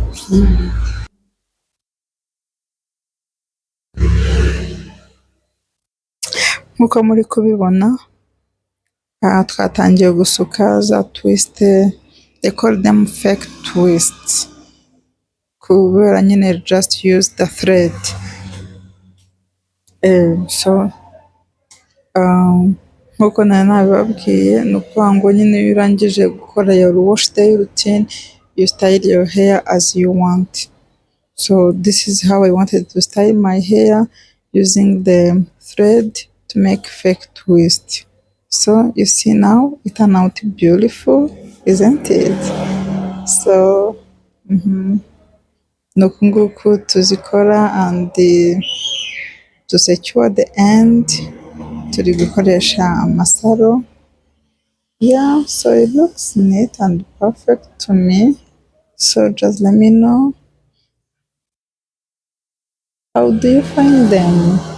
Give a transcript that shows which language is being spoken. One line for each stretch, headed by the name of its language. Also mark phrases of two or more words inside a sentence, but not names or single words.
Kinyarwanda: Nk'uko muri kubibona, aha twatangiye gusuka za twist,
English: they call them fake twists,
Kinyarwanda: kubera nyine
English: just use the thread.
Kinyarwanda: Nk'uko nari nabibabwiye, ni ukuvuga ngo nyine iyo urangije gukora
English: your wash day routine, you style your hair as you want. So this is how I wanted to style my hair, using the thread to make fake twist. So you see now it turned out beautiful, isn't it?
Kinyarwanda: So ni uku nguku tuzikora,
English: and to secure the end
Kinyarwanda: turi gukoresha amasaro.
English: Yeah, so it looks neat and perfect to me. So just let me know, how do you find them?